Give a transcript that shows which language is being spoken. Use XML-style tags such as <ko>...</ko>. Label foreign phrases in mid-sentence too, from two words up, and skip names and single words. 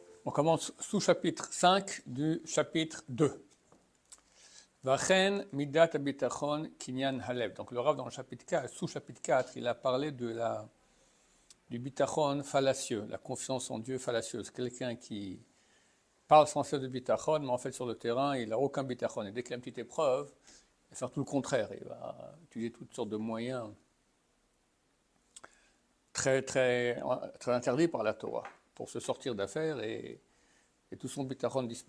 <fr>On commence sous-chapitre 5 du chapitre 2.</fr> <he>וכן מדת הבטחון קנין הלב.</he> <fr>Donc le Rav dans le chapitre 4, sous-chapitre 4, il a parlé du bitachon fallacieux, la confiance en Dieu fallacieuse. Quelqu'un qui parle sans cesse de bitachon, mais en fait sur le terrain, il n'a aucun bitachon. Et dès qu'il a une petite épreuve, il va faire tout le contraire. Il va utiliser toutes sortes de moyens très interdits par la Torah pour se sortir d'affaires et tout son bitachon disparaît.</fr>